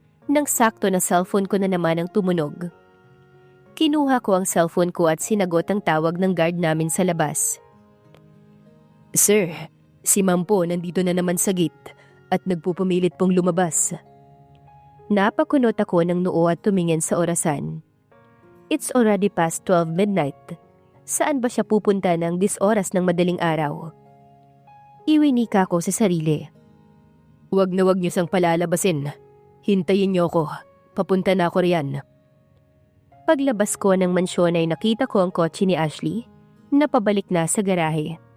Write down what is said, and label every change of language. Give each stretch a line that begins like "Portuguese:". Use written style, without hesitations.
Filipino: Nang sakto na cellphone ko na naman ang tumunog. Kinuha ko ang cellphone ko at sinagot ang tawag ng guard namin sa labas. "Sir, si Ma'am po nandito na naman sa gate at nagpupumilit pong lumabas." Napakunot ako ng noo at tumingin sa orasan.
English: It's already past 12 midnight.
Filipino: Saan ba siya pupunta ng oras ng madaling araw? Iwinika ko sa sarili. Wag niyo sang palalabasin. Hintayin niyo ako. Papunta na ako riyan. Paglabas ko ng mansyon ay nakita ko ang kotse ni Ashley na pabalik na sa garahe.